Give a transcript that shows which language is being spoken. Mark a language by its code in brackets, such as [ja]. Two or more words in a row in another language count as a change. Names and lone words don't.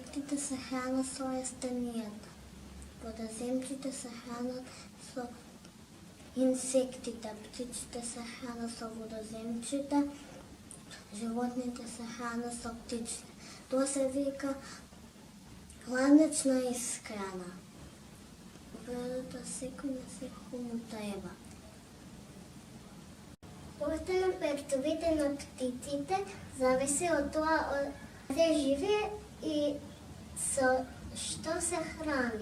[bg] Животните се хранят с растенията. Водоземците се хранят с инсектите. Птиците се хранят с водоземците. Животните се хранят с птиците. Това се вика кланична изхрана. [mk] Природата секој на секому треба. [bg] Оста на пертовите на птиците зависи от това къде живее и [mk] со што [bg] се храни.